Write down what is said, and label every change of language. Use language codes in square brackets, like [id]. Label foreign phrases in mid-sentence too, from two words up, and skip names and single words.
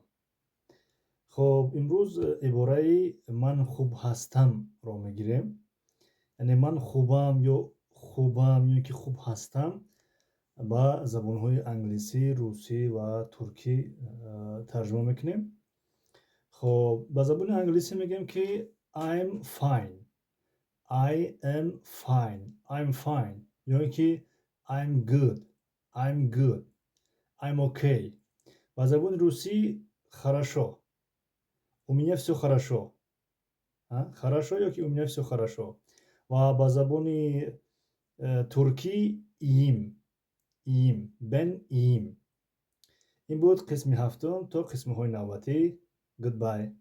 [tg] хоб имрӯз ибораи ман хуб ҳастамро мегирем. Яъне ман хубам ё ки хуб ҳастам ба забонҳои англисӣ, русӣ ва туркӣ тарҷума мекунем. хоб ба забони англисӣ мегӯем ки [en] I'm fine. I am fine. I'm fine. [tg] ё ки [en] I'm good. I'm good. I'm okay. [tg] Ба забони русӣ хорошо. [ru] У меня всё хорошо. Хорошо [tg] ё ки [ru] у меня всё хорошо. [tg] Ва ба забони туркӣ iyim. [tr] Iyim. Ben iyim. [tg] Ин буд қисми ҳафтум. То қисмҳои навбатӣ. [en] Goodbye.